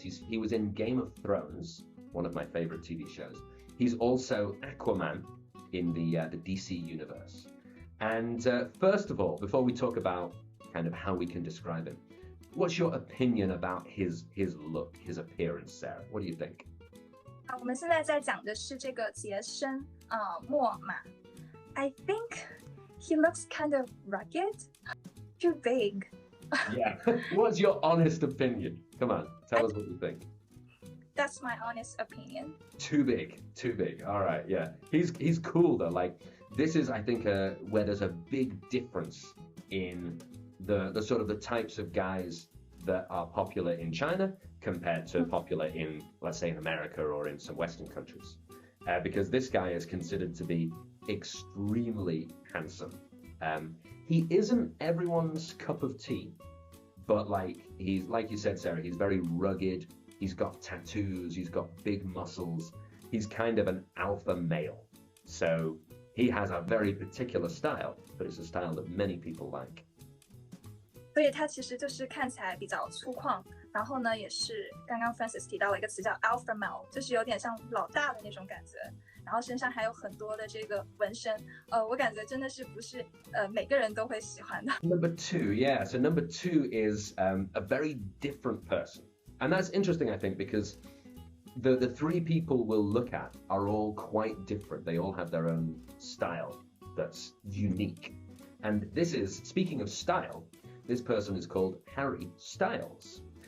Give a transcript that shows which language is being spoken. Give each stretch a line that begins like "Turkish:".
English: He was in Game of Thrones, one of my favorite TV shows. He's also Aquaman in the DC universe. And first of all, before we talk about kind of how we can describe him, what's your opinion about his look, his appearance, Sarah? What do you think?
Chinese: 我们现在在讲的是这个杰森莫玛。
English: I think he looks kind of rugged, too big. Yeah. What's your honest opinion? Come on, tell us what you think. That's my honest opinion. Too big. All right, yeah. He's cool though. Like this is, I think, where there's a big difference in the sort of the types of guys that are popular in China compared to popular in, let's say, in America or in some Western countries. Because this guy is considered to be extremely handsome. He isn't everyone's cup of tea, but he's like you said, Sarah, he's very rugged. He's got tattoos. He's got big muscles. He's kind of an alpha male. So he has a very particular style, but it's a style that many people like.
Chinese: 所以他其实就是看起来比较粗犷，然后呢，也是刚刚 Francis 提到了一个词叫 alpha male， 就是有点像老大的那种感觉，然后身上还有很多的这个纹身，我感觉真的是不是每个人都会喜欢的。
English: Number 2, yeah. So number 2 is a very different person And that's interesting, I think, because the three people we'll look at are all quite different. They all have their own style that's unique. And this is, speaking of style, this person is called Harry Styles.